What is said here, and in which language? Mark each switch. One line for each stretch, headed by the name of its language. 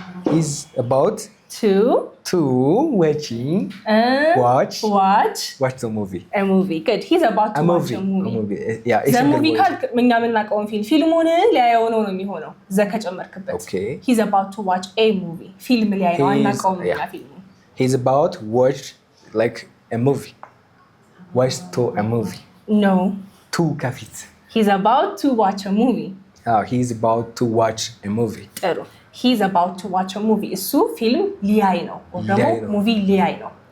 English: He's about to watching watch the movie. A movie. Good. He's about to watch a movie. Yeah. The movie
Amharic: ካልክ እኛ የምናውቀውን ፊልሙን ሊያየው ነው የሚሆነው። ዘከጨመርክበት።
English: Okay. He's about to watch a movie.
Amharic: ፊልም ሊያይ ነው አናውቀውም ያ ፊልሙ።
English: He's about watch like a movie. Watch to a movie. No.
Amharic: To ከፊት.
English: He's about to watch a movie. He's about to watch a movie. ጥሩ He's about to watch a movie.
Amharic: እሱ ፊልም ሊያይ ነው ወይ ደግሞ ሙቪ ሊያይ ነው።